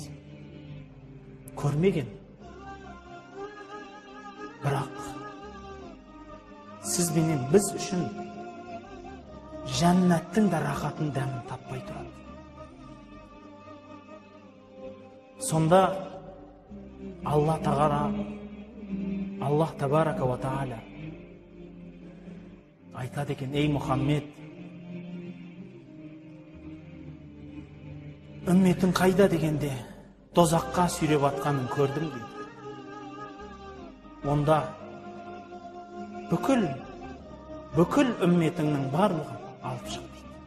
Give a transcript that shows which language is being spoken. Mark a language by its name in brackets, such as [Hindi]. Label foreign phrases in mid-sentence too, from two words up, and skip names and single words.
[Kazakh] Көрмеген. Бірақ сізбенен біз үшін жәннаттың да рахатын дәмін таппай тұрады. Сонда [Arabic] الله تبارك وتعالى [Kazakh] айтады екен: ей Мұхаммед, үмметің қайда дегенде, тозаққа сүйреп атқанын көрдім дейді. Онда бүкіл үмметіңнің барлығын алып шық дейді.